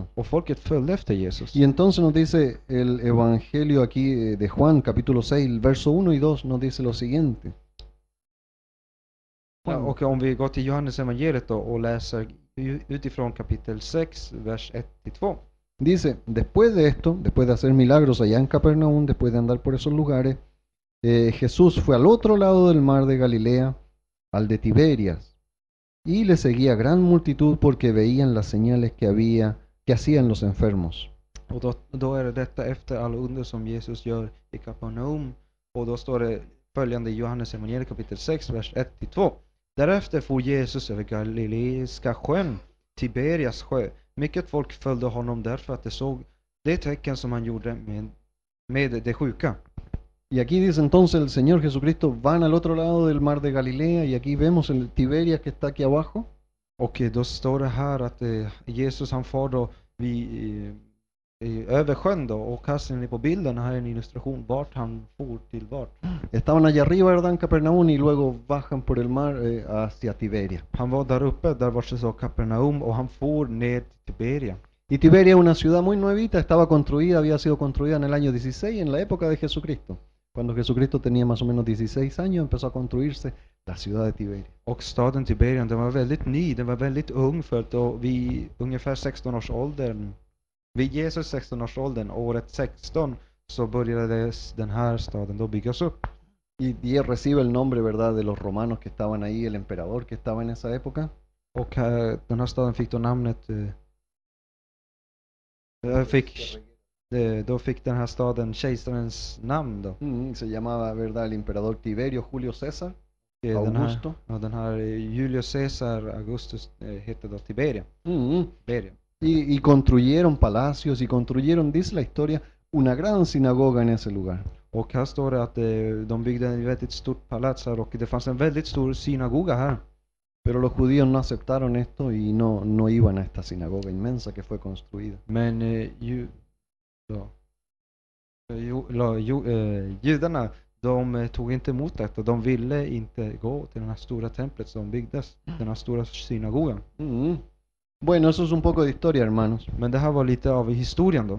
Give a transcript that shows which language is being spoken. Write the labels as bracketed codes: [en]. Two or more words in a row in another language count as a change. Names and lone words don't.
[sv] Och folket följde efter Jesus. [es] Y entonces nos dice el Evangelio aquí de Juan, capítulo 6, verso 1 y 2, nos dice lo siguiente. [sv] Ja, och om vi går till Johannes evangeliet då och läser utifrån kapitel 6, vers 1-2. [es] Dice, después de esto, después de hacer milagros allá en Capernaum, después de andar por esos lugares, Jesús fue al otro lado del mar de Galilea, al de Tiberias, y le seguía gran multitud porque veían las señales que hacían los enfermos. [sv] Och då är det detta efter alla under som Jesus gör i Kapernaum. Och då står det följande i Johannes evangeliet kapitel 6, vers 1-2. Därefter for Jesus över Galileiska sjön, Tiberias sjö. Mycket folk följde honom därför att de såg det tecken som han gjorde med de sjuka. [es] Y aquí dice entonces el Señor Jesucristo, van al otro lado del mar de Galilea, y aquí vemos el Tiberias que está aquí abajo. [sv] Och då står det här att Jesus, han far då över sjön då, och här ser ni på bilden, här är en illustration vart han for till vart. [es] Estaban allá arriba, ¿verdad? En Capernaum y luego bajan por el mar hacia Tiberia. [sv] Han var där uppe, där vart det så Kapernaum, och han for ner till Tiberia. [es] Y Tiberia es una ciudad muy nuevita, estaba construida, había sido construida en el año 16, en la época de Jesucristo. Cuando Jesucristo tenía más o menos 16 años, empezó a construirse la ciudad de Tiberia. [sv] Och staden Tiberia, den var väldigt ny, den var väldigt ung för då vid ungefär 16-årsåldern, vid Jesus 16-årsåldern, året 16, så började den här staden då byggas upp. [es] Y recibe el nombre, ¿verdad?, de los romanos que estaban ahí, el emperador que estaba en esa época. [sv] Och den här staden fick då namnet, då fick den här staden kejsarens namn då. [es] Se llamaba, ¿verdad?, el emperador Tiberio Julio César Augusto. [sv] Den här Julius Caesar Augustus hette då Tiberia. Tiberia. [es] Y construyeron palacios y construyeron, dice la historia, una gran sinagoga en ese lugar. [sv] Och här står det att de byggde en väldigt stort palats här, och det fanns en väldigt stor synagoga här. [es] Pero los judíos no aceptaron esto y no iban a esta sinagoga inmensa que fue construida. [sv] Men judarna, de tog inte emot detta. De ville inte gå till den här stora templet som byggdes, den här stora synagogan. [es] Bueno, eso es un poco de historia, hermanos. [sv] Men det här var lite av historien då.